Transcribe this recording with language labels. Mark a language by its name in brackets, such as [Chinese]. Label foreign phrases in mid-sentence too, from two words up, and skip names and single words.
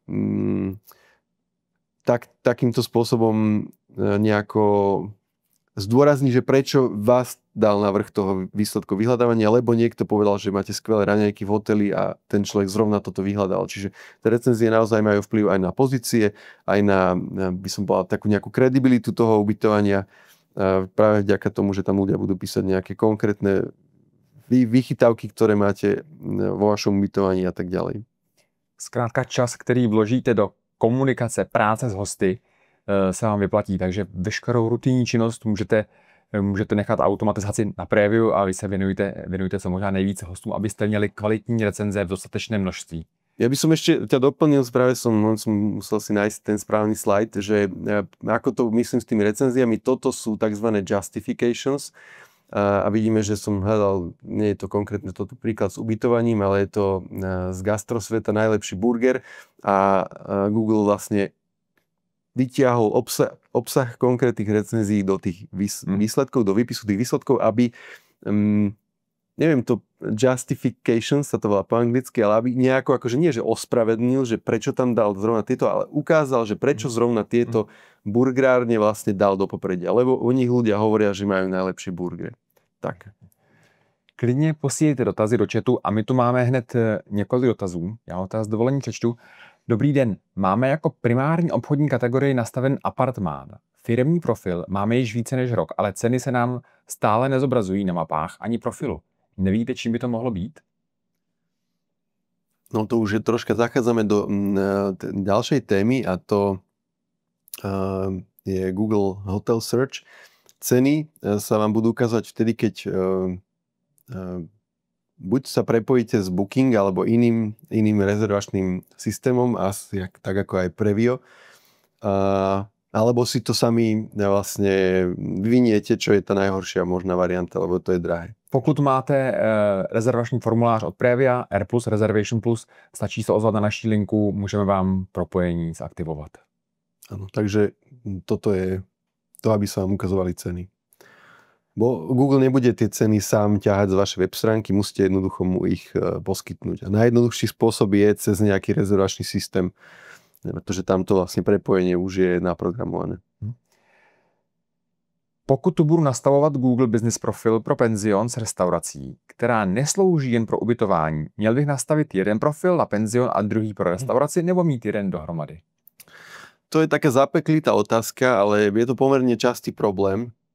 [Slovak] takýmto spôsobom nejako zdôrazní, že prečo vás dal na vrch toho výsledku vyhľadávania, lebo niekto povedal, že máte skvelé raňajky v hoteli a ten človek zrovna toto vyhľadal. Čiže tie recenzie naozaj majú vplyv aj na pozície, aj na, by som povedal, takú nejakú kredibilitu toho ubytovania. Práve vďaka tomu, že tam ľudia budú písať nejaké konkrétne vychytávky, ktoré máte vo vašom ubytovaní a tak ďalej. [Czech] Zkrátka čas, který vložíte do komunikace, práce s hosty, se vám vyplatí. Takže veškerou rutinní činnost můžete nechat automatizaci na preview a vy se věnujte co možná nejvíce hostům, abyste měli kvalitní recenze v dostatečném množství. [Slovak] Ja by som ešte ťa doplnil, práve som musel si nájsť ten správny slajd, že ako to myslím s tými recenziami, toto sú tzv. Justifications a vidíme, že som hľadal, nie je to konkrétne toto príklad s ubytovaním, ale je to z gastrosveta najlepší burger a Google vlastne vytiahol obsah konkrétnych recenzií do tých výsledkov, do výpisu tých výsledkov, aby neviem, to justification sa to volá po anglicky, ale aby nejako akože nie, že ospravedlnil, že prečo tam dal zrovna tieto, ale ukázal, že prečo zrovna tieto burgerárne vlastne dal do popredia. Lebo u nich ľudia hovoria, že majú najlepší burger. Tak. [Czech] Klidně posílejte dotazy do chatu a my tu máme hned několik dotazů. Já ho teda s dovolením přečtu. Dobrý den, máme jako primární obchodní kategorii nastaven apartmán. Firemní profil máme již více než rok, ale ceny se nám stále nezobrazují na mapách ani profilu. Nevíte, čím by to mohlo být? [Slovak] No to už je troška zachádzame do ďalšej témy a to je Google Hotel Search. Ceny sa vám budú ukázať vtedy, keď buď sa prepojíte s Booking alebo iným rezervačným systémom, asi tak ako aj Previo, alebo si to sami vlastne vyviniete, čo je tá najhoršia možná varianta, lebo to je drahé. [Czech] Pokud máte rezervační formulář od Previa, R+, Reservation Plus, stačí se ozvat na naší linku, můžeme vám propojení zaktivovat. [Slovak] Áno, takže toto je to, aby sa vám ukazovali ceny. Bo Google nebude tie ceny sám ťahať z vašej web stránky, musíte jednoducho mu ich poskytnúť. A najjednoduchší spôsob je cez nejaký rezervačný systém, pretože tamto vlastne prepojenie už je naprogramované. [Czech] Pokud tu budu nastavovat Google Business profil pro penzion s restaurací, která neslouží jen pro ubytování, měl bych nastavit jeden profil na penzion a druhý pro restauraci, nebo mít jeden dohromady? [Slovak] To je taká zapeklitá otázka, ale je to pomerne častý problém.